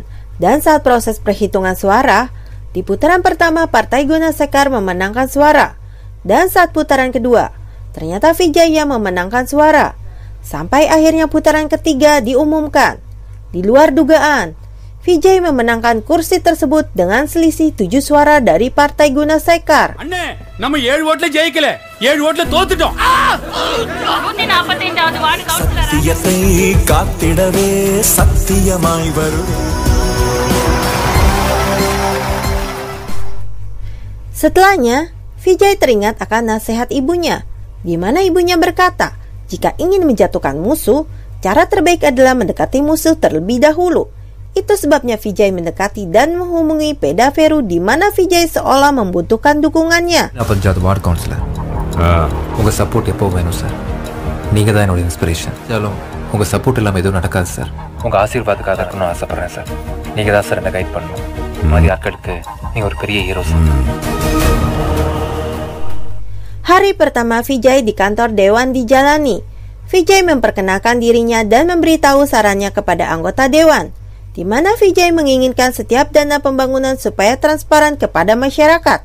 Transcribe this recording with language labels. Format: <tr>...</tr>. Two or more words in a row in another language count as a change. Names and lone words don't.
<id>Dan saat proses perhitungan suara, di putaran pertama Partai Gunasekar memenangkan suara. Dan saat putaran kedua, ternyata Vijay yang memenangkan suara. Sampai akhirnya putaran ketiga diumumkan. Di luar dugaan, Vijay memenangkan kursi tersebut dengan selisih 7 suara dari Partai Gunasekar.</id> <ta>அண்ணே நம்ம 7 ஓட்ல ஜெயிக்கல 7 ஓட்ல தோத்துட்டோம். சத்தியத்தை காத்திடவே சத்தியமாய் வரும்.</ta> <id>Setelahnya, Vijay teringat akan nasihat ibunya, di mana ibunya berkata, jika ingin menjatuhkan musuh, cara terbaik adalah mendekati musuh terlebih dahulu. Itu sebabnya Vijay mendekati dan menghubungi Peda Peru di mana Vijay seolah membutuhkan dukungannya.</id> <ta>பஞ்சாயத்து</ta> <en>ward councillor</en> <ta>உங்கள் சப்போர்ட் எப்போ வேணும் சார். நீங்கள் தான் என்னோட இன்ஸ்பிரேஷன். சாலும் உங்கள் சப்போர்ட் இல்லாமல் எதுவும் நடக்காது சார். உங்கள் ஆசீர்வாதத்துக்காக இருக்கணும்னு ஆசைப்பட்றேன் சார். நீங்கள் தான் சார் என்னை கைட் பண்ணணும். மாதிரி ஆட்களுக்கு நீங்கள் ஒரு பெரிய ஹீரோ சார்.</ta> <id>Hari pertama Vijay di kantor Dewan dijalani. Vijay memperkenalkan dirinya dan memberitahu sarannya kepada anggota Dewan, di mana Vijay menginginkan setiap dana pembangunan supaya transparan kepada masyarakat.</id>